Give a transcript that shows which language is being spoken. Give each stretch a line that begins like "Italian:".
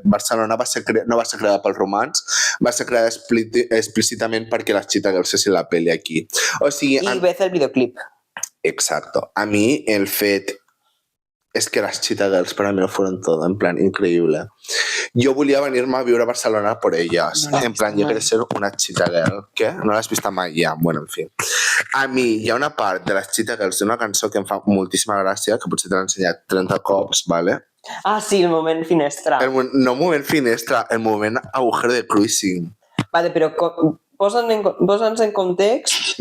Catalan: Barcelona no va ser creada pel romans, va ser creada explícitament perquè les Cheetah Girls fessin la pel·li aquí. O sigui, I ves el videoclip.
Spanish: Exacto. A mi el fet es que las Cheetah Girls para mí lo fueron todo, en plan, increíble. Yo
Catalan: volia venir-me a viure a Barcelona
Spanish: por ellas. No, en plan, yo quería ser una Cheetah Girl.
Catalan: ¿Qué? No l'has vist mai ja? Bueno, en fi. A mi hi ha una part de les Cheetah Girls d'una cançó que em fa moltíssima gràcia, que potser te l'he ensenyat 30 cops, ¿vale? Sí, el moment finestra. No moment finestra, el moment agujero de cruising. Vale, però posa'ns en context...